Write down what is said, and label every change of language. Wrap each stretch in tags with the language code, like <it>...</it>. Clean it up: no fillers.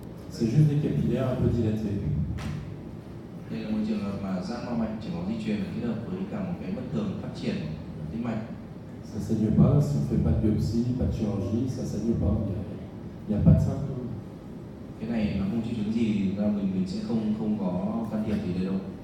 <fr>C'est juste des capillaires un peu dilatés.</fr> <vi>đây là một trường hợp mà giãn mạch chảy máu di truyền kết hợp với cả một cái bất thường phát triển của tĩnh mạch.</vi> <fr>Ça ne saigne pas, si on ne fait pas de biopsie, pas de chirurgie, ça ne saigne pas. Il n'y a pas de symptômes.</fr> <vi>Cái này nó không triệu chứng gì, ra mình sẽ không có can thiệp gì đây đâu.</vi>